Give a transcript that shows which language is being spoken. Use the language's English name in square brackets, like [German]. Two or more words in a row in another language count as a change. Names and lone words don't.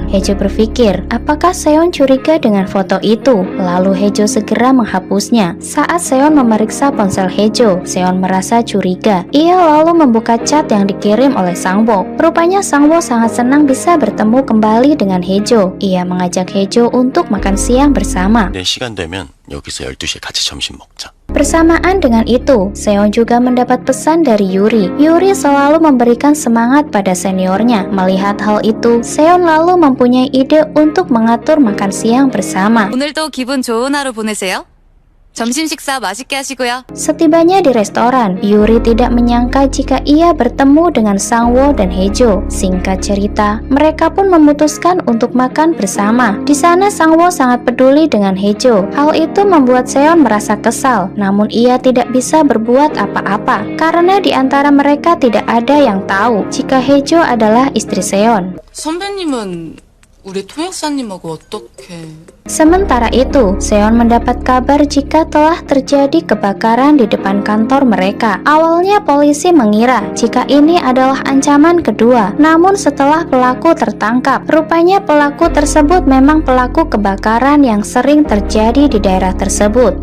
[Indonesian] Hejo berpikir apakah Seon curiga dengan foto itu, lalu Hejo segera menghapusnya. Saat Seon memeriksa ponsel Hejo, Seon merasa curiga. Ia lalu membuka chat yang dikirim oleh Sangwo. Rupanya Sangwo sangat senang bisa bertemu kembali dengan Hejo. Ia mengajak Hejo untuk makan siang bersama. [Korean] 내 시간 되면 여기서 12시에 같이 점심 먹자. [Indonesian] Bersamaan dengan itu, Seon juga mendapat pesan dari Yuri. Yuri selalu memberikan semangat pada seniornya. Melihat hal itu, Seon lalu mempunyai ide untuk mengatur makan siang bersama. [Korean] 오늘도 기분 좋은 하루 보내세요. 점심 식사 맛있게 하시고요. [Indonesian] Setibanya di restoran, Yuri tidak menyangka jika ia bertemu dengan Sangwo dan Hejo. Singkat cerita, mereka pun memutuskan untuk makan bersama. Di sana Sangwo sangat peduli dengan Hejo. Hal itu membuat Seon merasa kesal, namun ia tidak bisa berbuat apa-apa karena di antara mereka tidak ada yang tahu jika Hejo adalah istri Seon. [Korean] 선배님은 우리 통역사님하고 어떻게... [Indonesian] Sementara itu, Seon mendapat kabar jika telah terjadi kebakaran di depan kantor mereka. Awalnya polisi mengira jika ini adalah ancaman kedua, namun setelah pelaku tertangkap, rupanya pelaku tersebut memang pelaku kebakaran yang sering terjadi di daerah tersebut.